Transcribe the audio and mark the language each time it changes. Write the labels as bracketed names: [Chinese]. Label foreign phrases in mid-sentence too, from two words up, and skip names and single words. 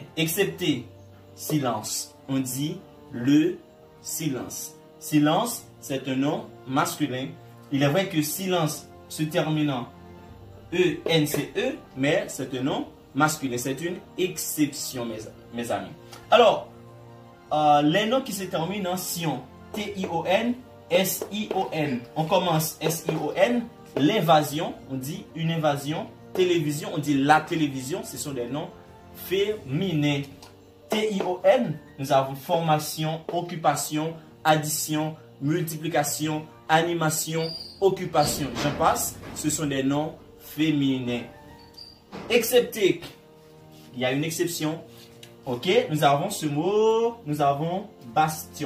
[French] Excepté silence. On dit le silence. Silence, c'est un nom masculin. Il est vrai que silence se terminant E-N-C-E, mais c'est un nom masculin. C'est une exception, mes amis. Alors, les noms qui se terminent en sion, T-I-O-N, S-I-O-N. On commence S-I-O-N. L'invasion, on dit une invasion. Télévision, on dit la télévision. Ce sont des noms féminins. T-I-O-N, nous avons formation, occupation, addition, multiplication, animation, occupation. J'en passe, ce sont des noms féminins. Excepté, il y a une exception. Ok, nous avons ce mot, nous avons bastion.